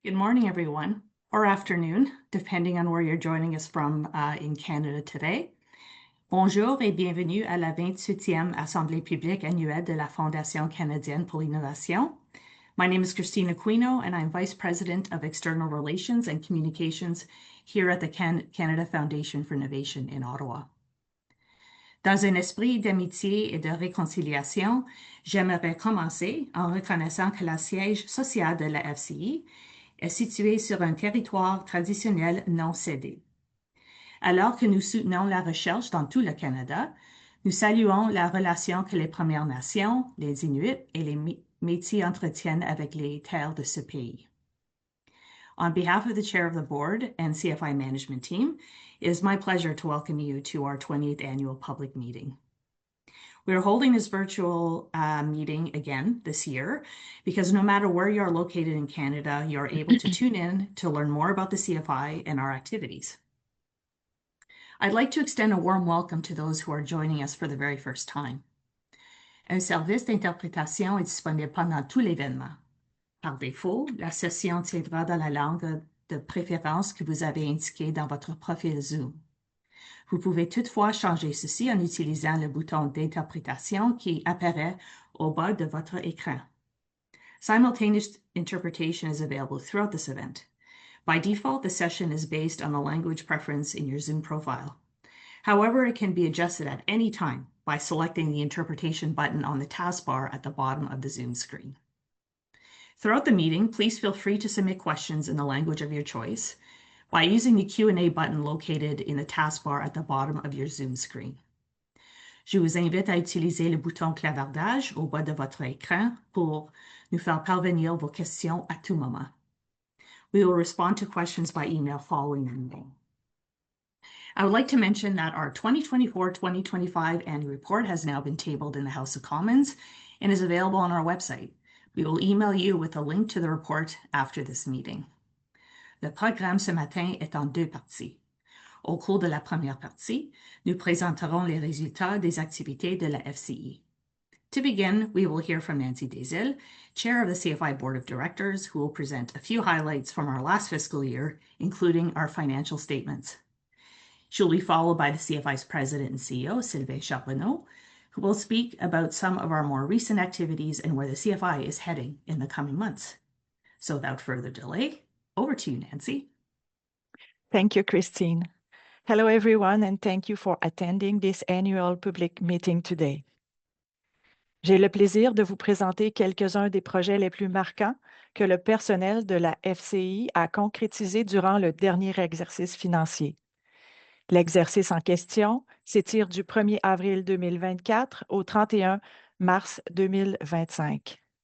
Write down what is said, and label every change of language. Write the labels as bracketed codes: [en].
[en] Good morning, everyone, or afternoon, depending on where you're joining us from in Canada today. [fr] Bonjour et bienvenue à la 28e Assemblée publique annuelle de la Fondation canadienne pour l'innovation. [en] My name is Christine Aquino, and I'm Vice President of External Relations and Communications here at the Canada Foundation for Innovation in Ottawa. [fr] Dans un esprit d'amitié et de réconciliation, j'aimerais commencer en reconnaissant que le siège social de la FCI est situé sur un territoire traditionnel non cédé. Alors que nous soutenons la recherche dans tout le Canada, nous saluons la relation que les Premières Nations, les Inuits et les Métis entretiennent avec les terres de ce pays. [en] On behalf of the Chair of the Board and CFI Management Team, it is my pleasure to welcome you to our 20th Annual Public Meeting. We are holding this virtual meeting again this year because no matter where you are located in Canada, you are able to tune in to learn more about the CFI and our activities. I'd like to extend a warm welcome to those who are joining us for the very first time. [fr] Un service d'interprétation est disponible pendant tout l'événement. Par défaut, la session tiendra dans la langue de préférence que vous avez indiquée dans votre profil Zoom. Vous pouvez toutefois changer ceci en utilisant le bouton d'interprétation qui apparaît au bas de votre écran. [en] Simultaneous interpretation is available throughout this event. By default, the session is based on the language preference in your Zoom profile. However, it can be adjusted at any time by selecting the interpretation button on the taskbar at the bottom of the Zoom screen. Throughout the meeting, please feel free to submit questions in the language of your choice by using the Q&A button located in the taskbar at the bottom of your Zoom screen. [fr] Je vous invite à utiliser le bouton clavardage au bas de votre écran pour nous faire parvenir vos questions à tout moment. [en] We will respond to questions by email following the meeting. I would like to mention that our 2024-2025 annual report has now been tabled in the House of Commons and is available on our website. We will email you with a link to the report after this meeting. [fr] Le programme ce matin est en deux parties. Au cours de la première partie, nous présenterons les résultats des activités de la FCI. [en] To begin, we will hear from Nancy Desilles, Chair of the CFI Board of Directors, who will present a few highlights from our last fiscal year, including our financial statements. She'll be followed by the CFI's President and CEO, Sylvain Charbonneau, who will speak about some of our more recent activities and where the CFI is heading in the coming months. So without further delay, over to you, Nancy. Thank you, Christine. Hello, everyone, and thank you for attending this annual public meeting today. [fr] J'ai le plaisir de vous présenter quelques-uns des projets les plus marquants que le personnel de la FCI a concrétisés durant le dernier exercice financier. L'exercice en question s'étire du 1er avril 2024 au 31 mars 2025.